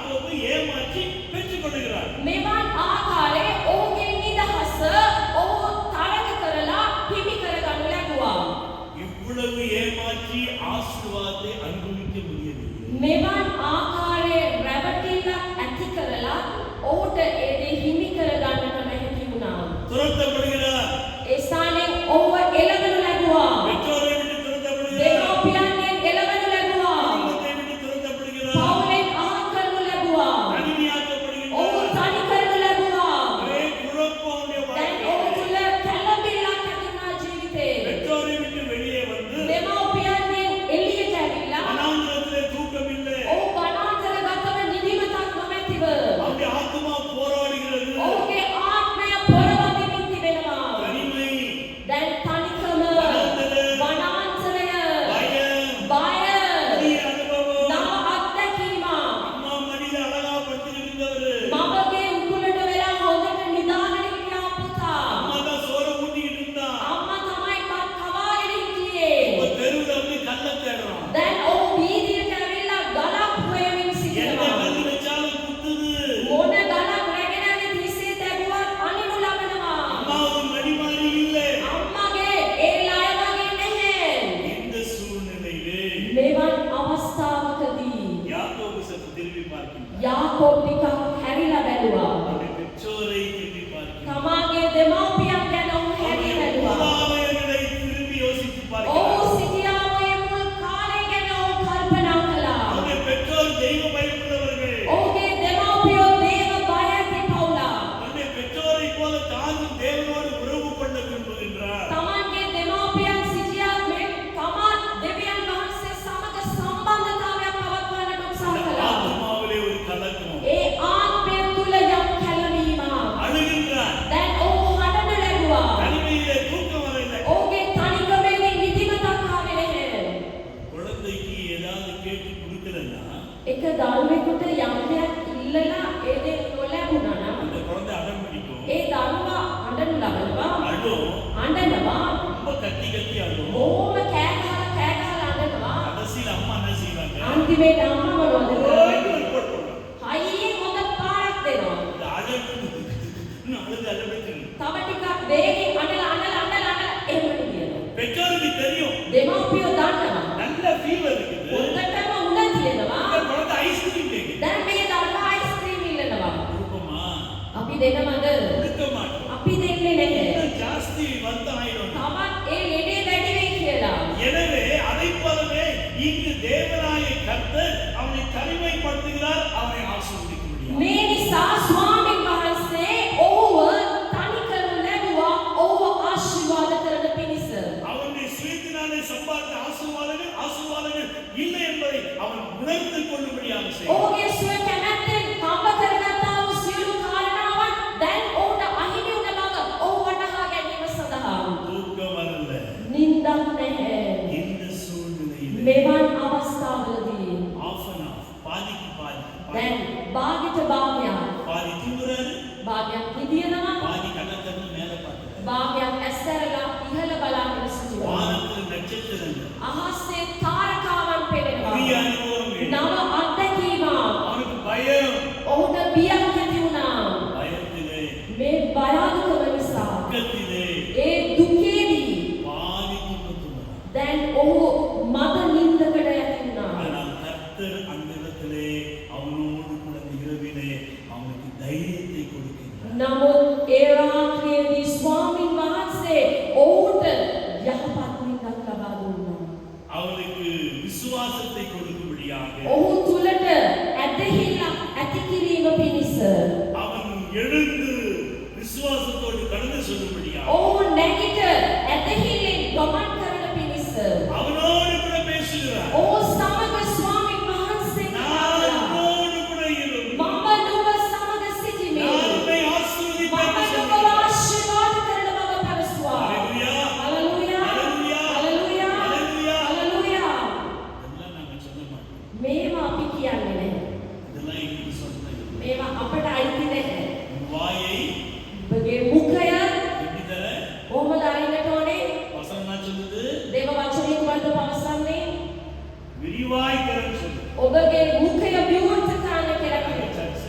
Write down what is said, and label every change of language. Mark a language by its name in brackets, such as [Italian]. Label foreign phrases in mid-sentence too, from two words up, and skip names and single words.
[Tamil] யாக்கோபு ஏமாற்றி பெற்றுக் கொள்கிறார். [Sinhala] මෙවන් ආකාරයේ ඔහුගේ නිදහස ඔහු තරඟ කරලා හිමි කරගනු ලැබුවා. [Tamil] இவ்வளவு ஏமாற்றி ஆசீர்வாதத்தை அனுபவிக்க முடியவில்லை. [Sinhala] මෙවන් ආකාරයේ රැවටිල්ලක් ඇති කරලා ඔහුට ඒ දේ හිමි කරගන්නට නොහැකි වුණා. [Tamil] துரத்தப்படுகிறார். [Sinhala] ඒ ස්ථානයෙන් ඔහුව එළවනු ලැබුවා. [Tamil] பெற்றோரை விட்டு துரத்தப்படுகிறார். [Sinhala] දෙමව්පියන්ගෙන් එළවනු ලැබුවා. [Tamil] குடும்பத்தை விட்டு துரத்தப்படுகிறார். [Sinhala] පවුලෙන් අහක් කරනු ලැබුවා. [Tamil] தனிமையாக்கப்படுகிறார். [Sinhala] ඔහු තනි කරනු ලැබුවා. [Tamil] ஒரே குழப்பம் அவருடைய [Sinhala] දැන් [Tamil] வாழ்க்கையிலே. [Sinhala] ඔහු තුළ කැළඹිල්ලක් ඇති වුණා ජීවිතේ. [Tamil] பெற்றோரை விட்டு வெளியே வந்து [Sinhala] දෙමව්පියන්ගෙන් එළියට ඇවිල්ලා [Tamil] வனாந்திரத்திலே தூக்கம் இல்லை. [Sinhala] ඔහු වනාන්තරගතව නිදිමතක් නොමැතිව [Tamil] அவருடைய ஆத்துமா போராடுகிறது. [Sinhala] ඔහුගේ ආත්මය පොළවදිමින් තිබෙනවා. [Tamil] தனிமை, [Sinhala] දැන් තනිකම, වනාන්තරය, [Tamil] பயம், [Sinhala] බය, [Tamil] புதிய அனுபவம். [Sinhala] නව අත්දැකීමක්. [Tamil] அம்மா மடியில அழகா படுத்துக்கிட்டு [Sinhala] මමගේ උකුලට වෙලා හොඳට නිදාගෙන හිටියා පුතා. [Tamil] அம்மா தான் சோற ஊட்டிக்கிட்டு இருந்தா. [Sinhala] අම්මා තමයි මත් කවාගෙන හිටියේ. [Tamil] இப்ப தெருவுல வந்து கல்ல தேடுறான். [Sinhala] දැන් ඔහු වීදියට ඇවිල්ලා ගලක් හොයමින් [Tamil] எந்த [Sinhala] සිටිනවා. [Tamil] கல்லு வச்சாலும் குத்துது. [Sinhala] මොන ගලක් රැගෙන ඇවි තිස්සේ තැබුවත් අනිනු ලබනවා. [Tamil] அம்மாவும் மடி மாறி இல்லை. [Sinhala] අම්මගේ ඒ ලය වගේ නැහැ. [Tamil] இந்த சூழ்நிலையிலே [Sinhala] මෙවන් අවස්ථාවකදී [Tamil] யாக்கோபு சற்று திரும்பி பார்க்கின்றார். [Sinhala] යාකෝබ් ටිකක් හැරිලා බැලුවා. [Tamil] அவருடைய பெற்றோரை திரும்பி பார்க்கின்றார். [Sinhala] තමාගේ දෙමව්පියන් ගැන ඔහු හැරී [Tamil] அவருடைய [Sinhala] බැලුවා. [Tamil] மூதாதையர்களை திரும்பி யோசித்து [Sinhala] ඔහු [Tamil] பார்க்கிறார். [Sinhala] සිටියා ඔය මුල් කාලය ගැන ඔහු කල්පනා කළා. [Tamil] அவருடைய பெற்றோர் தெய்வ பயப்படுறவர்கள். [Sinhala] ඔහුගේ දෙමව්පියෝ දේව බය ඇති පවුලක්. [Tamil] தன்னுடைய பெற்றோரை போல தானும் தேவனோடு உறவு கொள்ள விரும்புகின்றார். [Sinhala] තමන්ගේ දෙමව්පියන් සිටියා මේ තමන් දෙවියන් වහන්සේ සමග සම්බන්ධතාවයක් පවත්වන්නට උත්සාහ [Tamil] அந்த [Sinhala] කළා. [Tamil] ஆத்துமாவிலே ஒரு கலக்கம். [Sinhala] ඒ ආත්මය තුල යම් කැළඹීමක්. [Tamil] அழுகின்றார். [Sinhala] දැන් ඔහු හඬනු ලැබුවා. [Tamil] தனிமையிலே தூக்கம் வரவில்லை. [Sinhala] ඔහුගේ තනිකමේදී නිදිමතක් ආවේ නැහැ. [Tamil] குழந்தைக்கு ஏதாவது கேட்டு கொடுக்கலன்னா [Sinhala] එක දරුවෙකුට යම් දෙයක් ඉල්ලලා ඒ දේ නොලැබුණා නම් [Tamil] அந்த குழந்தை அடம் பிடிக்கும். [Sinhala] ඒ දරුවා අඬනු ලබනවා. [Tamil] அழும். [Sinhala] අඬනවා. [Tamil] ரொம்ப கத்தி கத்தி அழும். [Sinhala] ඕම කෑ ගහලා අඬනවා. [Tamil] கடைசியில அம்மா என்ன செய்வாங்க? [Sinhala] අන්තිමේට අම්මා මොනවද කරන්නේ? [Tamil] ஓய்வு போட்டுருவாங்க. [Sinhala] හයියෙන් හොඳ පාරක් දෙනවා. [Tamil] இந்த அழுது இன்னும் அழுது அழுது. [Sinhala] තව ටිකක් වේගෙන් අඬලා එහෙම කියනවා. [Tamil] பெற்றோருக்கு தெரியும். [Sinhala] දෙමව්පියෝ දන්නවා. [Tamil] நல்ல ஃபீவர் இருக்குது. [Sinhala] හොඳටම උණ තියෙනවා. [Tamil] இந்த குழந்தை ஐஸ்கிரீம் கேக்குது. [Sinhala] දැන් මේ දරුවා අයිස්ක්‍රීම් ඉල්ලනවා. [Tamil] கொடுப்போமா? [Sinhala] අපි දෙනවද? [Tamil] கொடுக்க மாட்டோம். [Sinhala] අපි දෙන්නේ නැහැ. [Tamil] இன்னும் ஜாஸ்தி வந்து ஆயிடும். [Sinhala] තවත් ඒ ලෙඩේ වැඩි වෙයි කියලා. [Tamil] எனவே அதைப் போலவே இங்கு தேவனாய கர்த்தர் அவனை தனிமைப்படுத்துகிறார். அவனை ஆசீர்வதிக்க முடியாது. [Sinhala] මේ නිසා ස්වාමීන් වහන්සේ ඔහුව තනි කරනු ලැබුවා. ඔහුව ආශිර්වාද කරන පිණිස. [Tamil] அவனுடைய சுயத்தினாலே சம்பாதித்த ஆசீர்வாதங்கள் இல்லை என்பதை அவன் உணர்ந்து கொள்ளும்படியாக செய்தார். [Sinhala] ඔහුගේ සුව කැමැත්තෙන් හම්බ කරගත්තා වූ සියලු කාරණාවන් දැන් ඔහුට අහිමි වුණ බව ඔහු වටහා ගැනීම සඳහා [Tamil] தூக்கம் வரல. [Sinhala] නින්දක් නැහැ. [Tamil] இந்த சூழ்நிலையில் [Sinhala] මෙවන් අවස්ථාවලදී [English] off and off [Tamil] பாதிக்கு பாதி [Sinhala] දැන් භාගිත භාගයක් [Tamil] பாதி தூங்குறாரு, [Sinhala] භාගයක් නිදිනවා. [Tamil] பாதி கண்ணத்தன்னு மேல பார்க்கிறாரு. [Sinhala] භාගයක් ඇස්සරලා ඉහළ බලාගෙන සිටිනවා. [Tamil] வானத்தில் நட்சத்திரங்கள் [Sinhala] අහසේ තාරකාවන් පෙනෙනවා. [Tamil] புதிய அனுபவங்கள். [Sinhala] නව අත්දැකීමක්. [Tamil] அவனுக்கு பயம். [Sinhala] ඔහුට බියක් ඇති වුණා. [Tamil] பயத்திலே, [Sinhala] මේ භයානකම නිසා [Tamil] துக்கத்திலே [Sinhala] ඒ දුකේදී [Tamil] பாதி தூக்கத்துடன். [Sinhala] දැන් ඔහු මද නින්දකට යති වුණා. [Tamil] ஆனால் கர்த்தர் அந்த இடத்திலே அவனோடு கூட அந்த இரவிலே அவனுக்கு தைரியத்தை கொடுக்கின்றார். [Sinhala] නමුත් ඒ රාත්‍රියේදී ස්වාමීන් වහන්සේ ඔහුට යහපත් නින්දක් ලබා දුන්නා. [Tamil] அவனுக்கு விசுவாசத்தை கொடுக்கும்படியாக [Sinhala] ඔහු තුලට ඇදහිල්ලක් ඇති කිරීම පිණිස [Tamil] அவன் எழுந்து விசுவாசத்தோடு கடந்து செல்லும்படியாக [Sinhala] ඔහු නැගිට ඇදහිල්ලෙන් ගමන් කරන පිණිස [Tamil] அவனோடு கூட பேசுகிறார். [Sinhala] ඔහු සමග ස්වාමීන් වහන්සේ [Tamil] நான் [Sinhala] කතා කළා. [Tamil] உன்னோடு கூட இரு. [Sinhala] මම නුඹ සමග සිටිමි. [Tamil] நான் உன்னை ஆசீர்வதிப்பேன் [Sinhala] මම [Tamil] என்று [Sinhala] නුඹව [Tamil] சொல்கிறார். [Sinhala] ආශිර්වාද කරන බව පැවසුවා. [Tamil] ஹalleluya. [Sinhala] හලෙලූයා. [Tamil] ஹalleluya. [Sinhala] හලෙලූයා. [Tamil] ஹalleluya. [Sinhala] හලෙලූයා. [Tamil] இதெல்லாம் நாங்க சொல்ல மாட்டோம். [Sinhala] මේවා අපි කියන්නේ නැහැ. [Tamil] இதெல்லாம் எங்களுக்கு சொந்தம். [Sinhala] මේවා අපට අයිති නැහැ. [Tamil] உன் வாயை [Sinhala] ඔබගේ මුඛය [Tamil] எப்படி தர? [Sinhala] කොහොමද අරින්නට ඕනේ? [Tamil] வசனம் என்ன சொல்லுது? [Sinhala] දේව වචනේ කුමක්ද පවසන්නේ? [Tamil] விரிவாய் திறன்னு சொல்லு. [Sinhala] ඔබගේ මුඛය විවෘත කරන්න කියලා කියනවා.